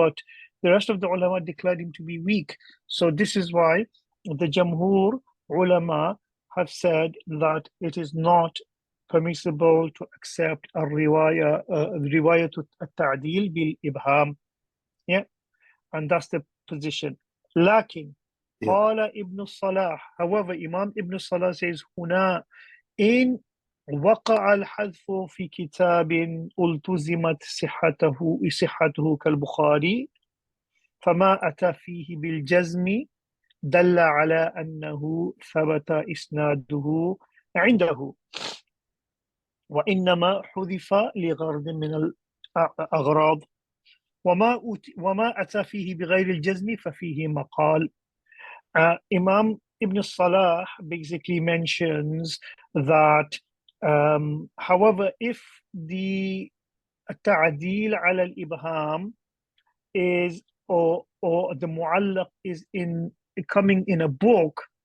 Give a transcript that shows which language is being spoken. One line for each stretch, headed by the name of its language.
English: But the rest of the ulama declared him to be weak. So this is why the Jamhur ulama have said that it is not permissible to accept a riwayah to al-ta'dil bil-ibham. Yeah, and that's the position.
Arabic: Lakin, qala Ibn Salah.
English: However, Imam Ibn Salah says,
Arabic: هنا إن وقع الحذف في كتاب التزمت صحته كالبخاري فما أتى فيه بالجزم دل على أنه ثبت إسناده عنده وإنما حذف لغرض من الأغراض وما أتى فيه بغير الجزم ففيه مقال.
English: Imam Ibn Salah basically mentions that however, if the ta'dil ala al-ibham is or the mu'allaq is coming in a book